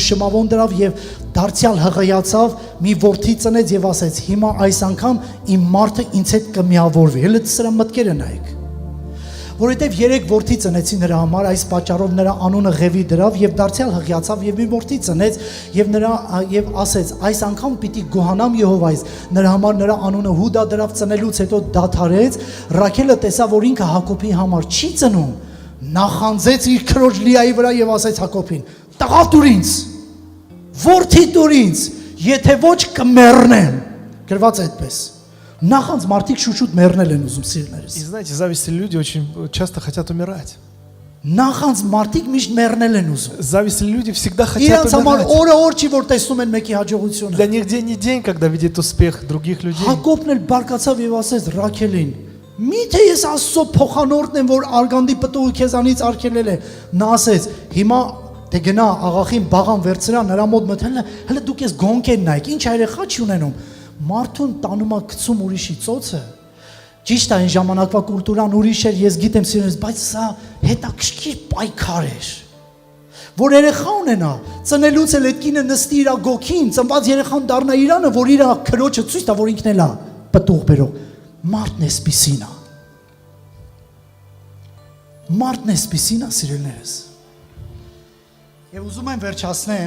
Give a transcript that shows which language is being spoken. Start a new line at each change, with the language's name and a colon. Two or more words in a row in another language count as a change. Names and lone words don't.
Armenian: Շմավոն դրավ եւ դարձյալ հղիացավ մի որդի ծնեց եւ ասեց, հիմա այս անգամ իմ մարդը ինձ հետ կմիավորվի։ Հələ սրա մտքերը նայեք։ Որովհետև 3 որդի ծնեցի նրա համար, այս պատճառով նրա անունը Ղևի դրավ եւ դարձյալ հղիացավ եւ մի որդի ծնեց եւ ասեց, այս անգամ պիտի գոհանամ Եհովայից։ Նրա համար նրա անունը Հուդա դրավ, ծնելուց հետո դադարեց։ Ռաքելը տեսավ, որ ինքը Հակոբի համար չի ծնում, նախանձեց իր քրոջ Լիայի վրա եւ ասեց Հակոբին. «Տղա տուր ինձ, որդի տուր ինձ, եթե ոչ կմեռնեմ»։ Գրված այդպես։ Նախանձ մարդիկ շուշուտ մեռնել են ուզում սիրելիներս։
Russian: И знаете, завистливые люди очень часто хотят умирать.
Armenian: Նախանձ մարդիկ միշտ մեռնել են ուզում։
Russian: Завистливые люди всегда хотят
Armenian: Իրանց համար
Russian: умирать.
Armenian: օր չի որ տեսնում են մեկի հաջողությունը։
Russian: Для них день не день, когда видят успех других людей.
Armenian: Հակոբն էլ բարկացավ եւ ասեց Ռաքելին. «Միթե ես Աստծո փոխանորդն եմ, որ արգանդի պտուղը քեզանից արգելել է»։ Նա ասեց. «Հիմա դե գնա աղախին բաղան վերցրա, նրա մոտ մտել, հələ դուք ես գոնկեն նայեք, ինչ երեխա չի ունենում»։ Մարդուն տանում է գցում ուրիշի ծոցը։ Ճիշտ է, այն ժամանակվա կուլտուրան ուրիշ էր, ես գիտեմ սիրելիներս, բայց սա հետաքրքիր պայքար էր։ Որ երեխա ունենա, ծնելուց էլ այդ կինը նստի իր գոքին, ծնված երեխան դառնա իրանը, որ իր քրոջը ցույց տա, որ ինքն էլ է պտուղ բերող։ Մարդն էսպիսին է։ Մարդն էսպիսին է, սիրելիներս։ Եվ ուզում եմ վերջացնեմ